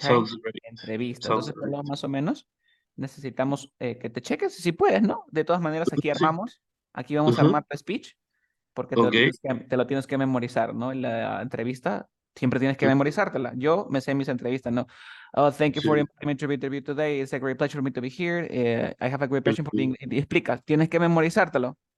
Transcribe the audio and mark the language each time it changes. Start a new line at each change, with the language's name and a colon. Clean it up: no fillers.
English: Sounds great.
Spanish: Entrevista.
English: Sounds
Spanish: Entonces,
English: great.
Spanish: más o menos, necesitamos que te cheques si puedes, ¿no? De todas maneras, aquí armamos, aquí vamos a armar tu speech, porque Okay. te lo tienes que memorizar, ¿no? En la entrevista siempre tienes que memorizártela. Yo me sé mis entrevistas, ¿no?
English: Oh, thank you for
Spanish: Sí.
English: inviting me to interview today. It's a great pleasure for me to be here. I have a great passion for being...
Spanish: Y explica, tienes que memorizártelo.